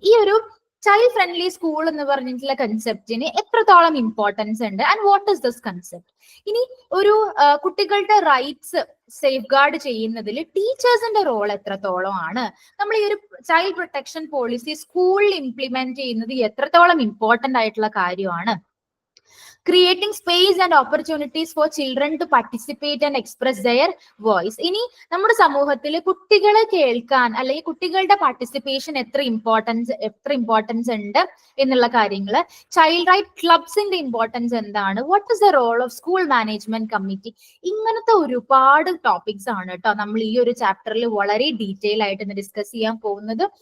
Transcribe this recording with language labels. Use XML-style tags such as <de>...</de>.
<ml>ഈ ഒരു child friendly school എന്ന് പറഞ്ഞിട്ടുള്ള കൺസെപ്റ്റിന് എത്രത്തോളം ഇമ്പോർട്ടൻസ് ഉണ്ട്</ml> <en>And what is this concept.</en> <ml>ഇനി ഒരു കുട്ടികളുടെ റൈറ്റ്സ് സേഫ് ഗാർഡ് ചെയ്യുന്നതിൽ ടീച്ചേഴ്സിന്റെ റോൾ എത്രത്തോളം ആണ്, നമ്മൾ ഈ ഒരു ചൈൽഡ് പ്രൊട്ടക്ഷൻ പോളിസി സ്കൂളിൽ ഇംപ്ലിമെന്റ് ചെയ്യുന്നത് എത്രത്തോളം ഇമ്പോർട്ടന്റ് ആയിട്ടുള്ള കാര്യമാണ്.</ml> <en>Creating space and opportunities for children to participate and express their voice.</en> <ml>ഇനി നമ്മുടെ സമൂഹത്തിൽ കുട്ടികളെ കേൾക്കാൻ അല്ലെങ്കിൽ കുട്ടികളുടെ പാർട്ടിസിപ്പേഷൻ എത്ര ഇമ്പോർട്ടൻസ് ഉണ്ട് എന്നുള്ള കാര്യങ്ങൾ, ചൈൽഡ് റൈറ്റ് ക്ലബ്സിന്റെ ഇമ്പോർട്ടൻസ് എന്താണ്,</ml> <en>what is the role of school management committee,</en> <ml>ഇങ്ങനത്തെ ഒരുപാട് ടോപ്പിക്സ് ആണ് കേട്ടോ നമ്മൾ ഈ ഒരു ചാപ്റ്ററിൽ വളരെ ഡീറ്റെയിൽ ആയിട്ട് ഡിസ്കസ് ചെയ്യാൻ പോകുന്നത്.</ml>